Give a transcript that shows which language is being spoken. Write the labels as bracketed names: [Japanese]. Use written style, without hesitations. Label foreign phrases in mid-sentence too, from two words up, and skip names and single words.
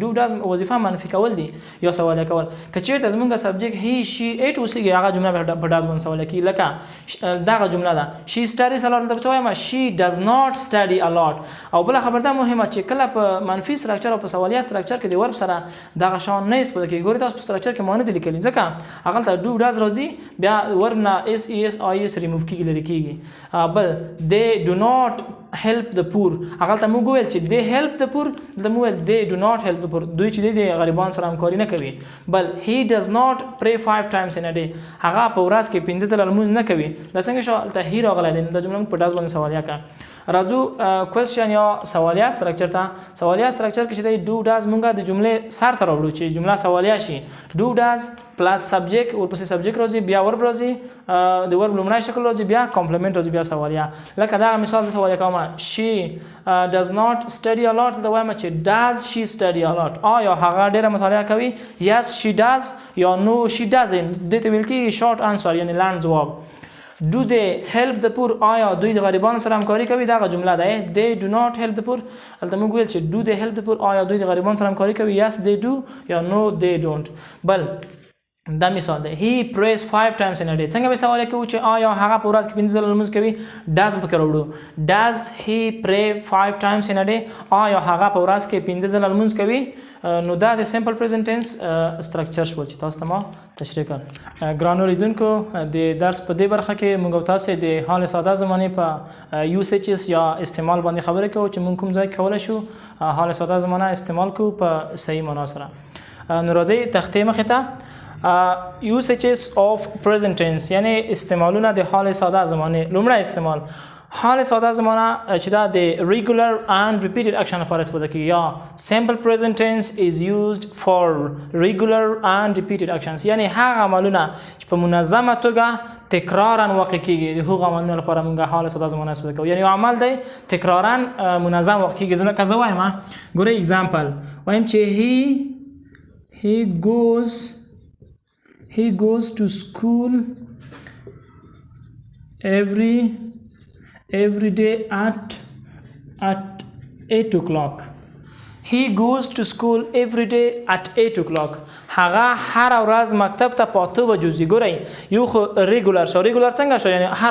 [English] do does [Pashto] وظیفه منفي کول دي یا سوالیه کول که چېرته زمونږ [English] subject he she it [Pashto] اوسیږي هغه جمله په ډاز باندې سوالیه کیږي لکه دغه جمله ده [English] she studies a lot [Pashto] دلته وایم [English] she does not study a lot [Pashto] او بله خبر دا مهمه چې کله په منفي سټرکچر او په سوالیه سټرکچر کې د ورب سره دغه شان نه استفاده کیږي ګورئ تاسو په سټرکچر کې ما نه دي لیکلي ځکه هغه ته ډو ډاز راځي بیا ورب نه [English] s e s i s remove [Pashto] کیږي لرې کیږي بل [English] they do not help the poor [Pashto] هغه ته موږ ویل چې [English] they help the poor [Pashto] دلته موږ ویل [English] they do not help the poor [Pashto] دوی چې د غریبانو سره همکاري نه کوي بل [English] he does not pray 5 times in a day [Pashto] هغه په ورځ کې 15 ځله لمونځ نه کوي دا څنګه شو دلته he راغلی دی دا جمله موږ په ډاز باندې سوالیا کړه راځو کوېسچن یا سوالیا سټرکچر ته سوالیا سټرکچر کې چې دی [English] do does [Pashto] موږ د جملې سر ته راوړو چې جمله سوالیا شي [English] do does plus subject [Pashto] ورپسې سبجیکټ راځي بیا ورب راځي د ورب لومړی شکل راځي بیا کمپلیمنٹ راځي بیا سوالیا لکه دا مثال د سوالیا کومه [English] she does not study a lot [Pashto] دا وایم چې [English] does she study a lot [Pashto] آیا هغه ډیره مطالعه کوي [English] yes she does [Pashto] یا [English] no she doesn't [Pashto] دې ته ویل کېږي [English] short answer [Pashto] یعنی لاند جواب [English] do they help the poor [Pashto] آیا دوی د غریبانو سره همکاري کوي دا جمله ده [English] they do not help the poor [Pashto] هلته موږ ویل چې [English] do they help the poor [Pashto] آیا دوی د غریبانو سره همکاري کوي [English] yes they do [Pashto] یا [English] no they don't [Pashto] بل دا مثال ده [English] he prays 5 times in a day [Pashto] څنګه به سوال کوو چې آیا هغه په ورځ کې 15 ځله لمونځ کوي does په کې راوړو [English] does he pray 5 times in a day [Pashto] آیا هغه په ورځ کې 15 ځله لمونځ کوي نو دا د [English] simple present tense structure [Pashto] شو چې تاسو ته ما تشریح کړ ګرانو لیدونکو د درس په دې برخه کې موږ تاسو د حال ساده زمانه په یوسیجز یا استعمال باندې خبرې کوو چې موږ کوم ځای کولای شو حال ساده زمانه استعمال کوو په صحیح معنا سره نو راځي تختې مخې ته [English] usages of present tense [Pashto] یعنی استعمالونه د حال ساده زمانه لومړی استعمال حال ساده زمانه چې دا د [English] regular and repeated action [Pashto] لپاره استفاده کیږي یا simple [English] present tense is used for regular and repeated actions [Pashto] یعنی هغه عملونه چې په منظمه توګه تکرارا واقع کیږي د هغو عملونو لپاره موږ حال ساده زمانه استفاده کوو یعنی عمل دی تکرارا منظم واقع کیږي ځکه زه وایم ګورئ example وایم چې [English] he goes to school every day at 8 o'clock he goes to school every day at 8 o'clock [Pashto] هغه هر ورځ مکتب ته په 8 بجو ځي ګورئ یو خو ریګولر شو ریګولر څنګه شو یعنی هر